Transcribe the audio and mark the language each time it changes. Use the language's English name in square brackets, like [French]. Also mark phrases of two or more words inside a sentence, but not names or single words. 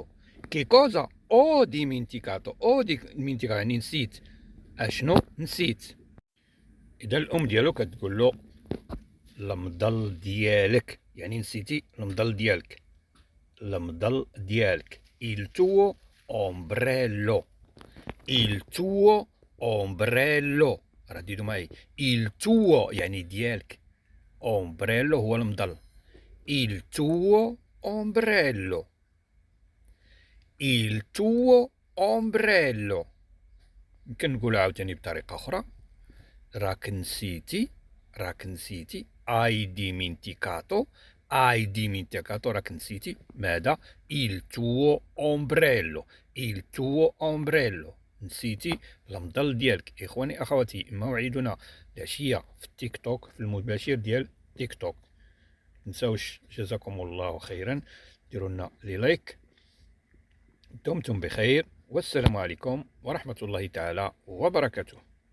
[Italian] che cosa ho dimenticato. ho dimenticato [Arabic] يعني نسيت. اشنو نسيت. اذا الام ديالو كتقول له المضل ديالك، يعني نسيتي المضل ديالك. المضل ديالك. [Italian] il tuo ombrello. il tuo ombrello. [Arabic] رددوا معي. [Italian] il tuo [Arabic] يعني ديالك. ombrello هو المضل. [Italian] il tuo ombrello. il tuo ombrello. [Arabic] يمكن نقولها عاوتاني بطريقة أخرى. راك نسيتي، راك نسيتي. [Italian] hai dimenticato، hai dimenticato، [Arabic] راك نسيتي ماذا؟ [Italian] il tuo ombrello، il tuo ombrello، [Arabic] نسيتي المظل ديالك. إخواني أخواتي، موعدنا العشية في التيك توك، في المباشر ديال تيك توك. متنساوش، جزاكم الله خيرا، ديروا لنا لي لايك. دمتم بخير، والسلام عليكم ورحمة الله تعالى وبركاته.